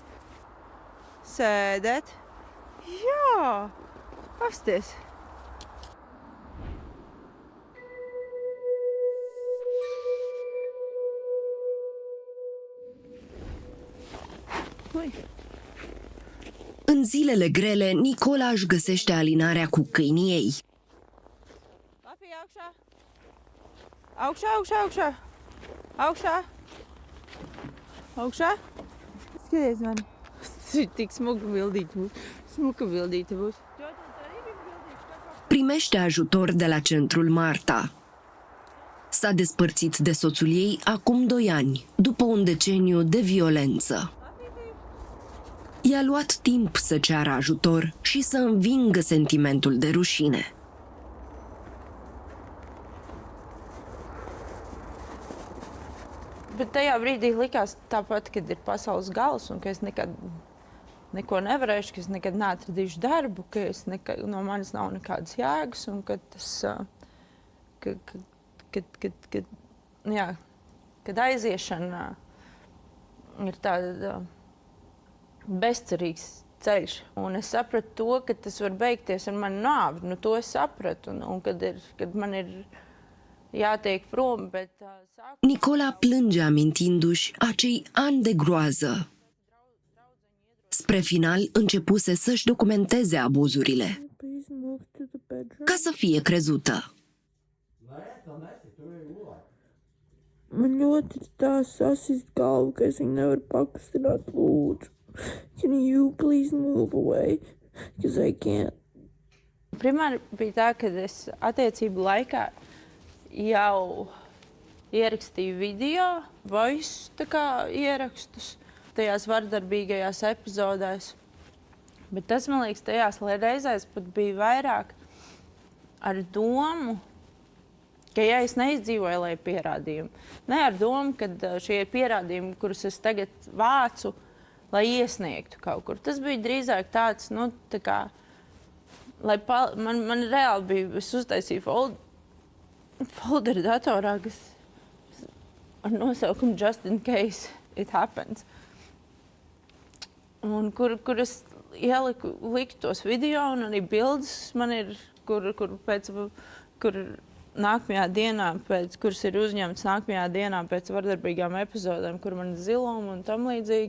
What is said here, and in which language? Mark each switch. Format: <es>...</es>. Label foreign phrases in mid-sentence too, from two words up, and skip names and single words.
<lv>Sēdēt, jā, pasties. Ui.</lv> <ro>În zilele grele, Nicola își găsește alinarea cu câinii ei.</ro> <lv>Papi, augšā. Augšā. Augšā. Skaties mani. Tik smuka bildīte būs.</lv> <ro>Primește ajutor de la Centrul Marta. S-a despărțit de soțul ei acum 2 ani, după un deceniu de violență. I-a luat timp să ceară ajutor și să învingă sentimentul de rușine.</ro> <lv>Bet tajā brīdī likās tāpat, kad ir pasaules gals un ka es nekad neko nevarēšu, ka es nekad neatradīšu darbu, ka no manis nav nekādas jēgas un ka tas, kad aiziešana ir tāda bezcerīgs ceļš. Un es sapratu to, ka tas var beigties ar mani nāvi. Nu, to es sapratu. Un kad man ir jātiek prom, bet...</lv> <ro>Nicola plânge amintindu-și acei ani de groază. Spre final, începuse să-și documenteze abuzurile, ca să fie crezută.</ro> <lv>Man ļoti tā sasist galvu, ka es viņu nevaru pakustināt, lūdzu.</lv> <en>Can you please move away? Because I can't.</en> <lv>Primāri bija tā, ka es attiecību laikā jau ierakstīju video, voice ierakstus tajās vardarbīgajās epizodēs. Bet tas, man liekas, tajās reizēs pat bija vairāk ar domu, ka ja es neizdzīvoju, lai pierādījumu. Ne ar domu, ka šie ir pierādījumi, kurus es tagad vācu, lai iesniegtu kaut kur. Tas bija drīzāk tāds, nu, tā kā, lai man reāli bija, es uztaisīju folderu datorā, kas ar nosaukumu</lv> <en>Just in case it happens.</en> <lv>Un kur es liku tos video un arī bildes man ir, kur nākamajā dienā, kuras ir uzņemts nākamajā dienā pēc vardarbīgām epizodēm, kur man ir ziluma un tam līdzīgi.</lv>